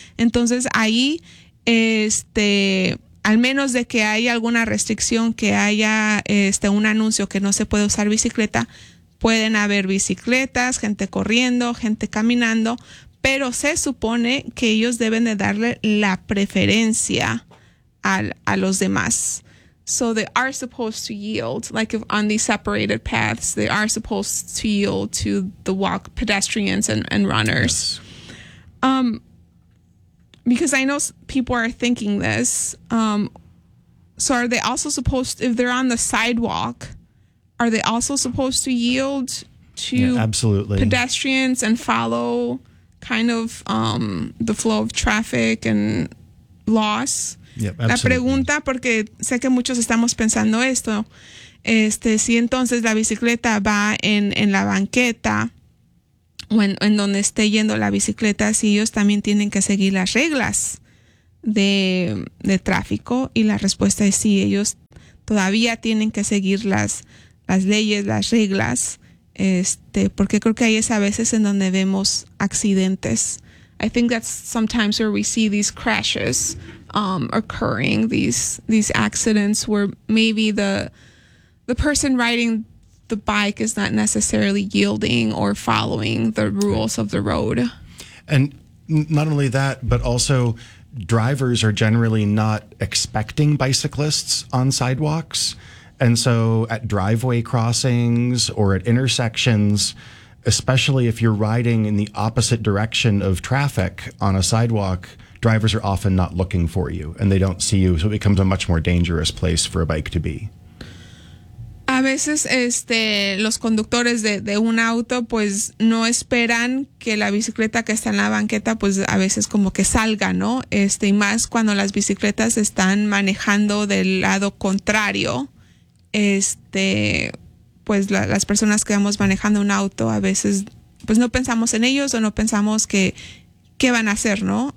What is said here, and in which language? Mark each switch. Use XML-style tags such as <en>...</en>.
<es>Entonces ahí al menos de que haya alguna restricción, que haya un anuncio que no se puede usar bicicleta, pueden haber bicicletas, gente corriendo, gente caminando, pero se supone que ellos deben de darle la preferencia a los demás.</es> <en>So they are supposed to yield, like if on these separated paths, they are supposed to yield to the walk pedestrians and runners. Because I know people are thinking this. So are they also supposed, if they're on the sidewalk, are they also supposed to yield to pedestrians and follow kind of the flow of traffic and laws? Yep,</en> <es>la pregunta, porque sé que muchos estamos pensando esto, si entonces la bicicleta va en la banqueta o en donde esté yendo la bicicleta, si ellos también tienen que seguir las reglas de tráfico? Y la respuesta es sí, ellos todavía tienen que seguir las leyes, las reglas, porque creo que ahí es a veces en donde vemos accidentes.</es> <en>I think that's sometimes where we see these crashes occurring, these accidents where maybe the person riding the bike is not necessarily yielding or following the rules of the road. And not only that, but also drivers are generally not expecting bicyclists on sidewalks. And so at driveway crossings or at intersections, especially if you're riding in the opposite direction of traffic on a sidewalk, drivers are often not looking for you and they don't see you. So it becomes a much more dangerous place for a bike to be.</en> <es>A veces los conductores de un auto pues no esperan que la bicicleta que está en la banqueta pues a veces como que salga, ¿no? Y más cuando las bicicletas están manejando del lado contrario, pues las personas que vamos manejando un auto a veces pues no pensamos en ellos o no pensamos que qué van a hacer, ¿no?</es>